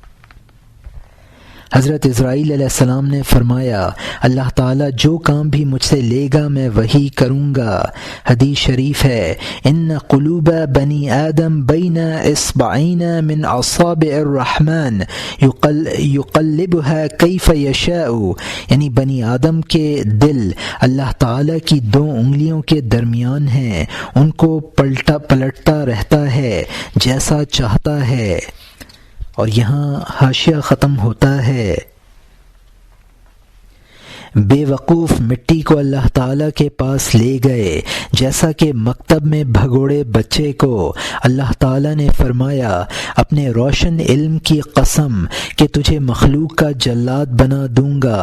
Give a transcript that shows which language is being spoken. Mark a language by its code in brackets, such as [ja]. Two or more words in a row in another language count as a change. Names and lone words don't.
[ur] حضرت اسرائیل علیہ السلام نے فرمایا اللہ تعالیٰ جو کام بھی مجھ سے لے گا میں وہی کروں گا۔ حدیث شریف ہے [ar] ان قلوب بنی آدم بین اصبعین من اصابع الرحمن یقلبها کیف یشاء، [ur] یعنی بنی آدم کے دل اللہ تعالیٰ کی دو انگلیوں کے درمیان ہیں، ان کو پلٹتا رہتا ہے جیسا چاہتا ہے۔ اور یہاں حاشیہ ختم ہوتا ہے۔ بے وقوف مٹی کو اللہ تعالیٰ کے پاس لے گئے، جیسا کہ مکتب میں بھگوڑے بچے کو اللہ تعالیٰ نے فرمایا اپنے روشن علم کی قسم کہ تجھے مخلوق کا جلاد بنا دوں گا۔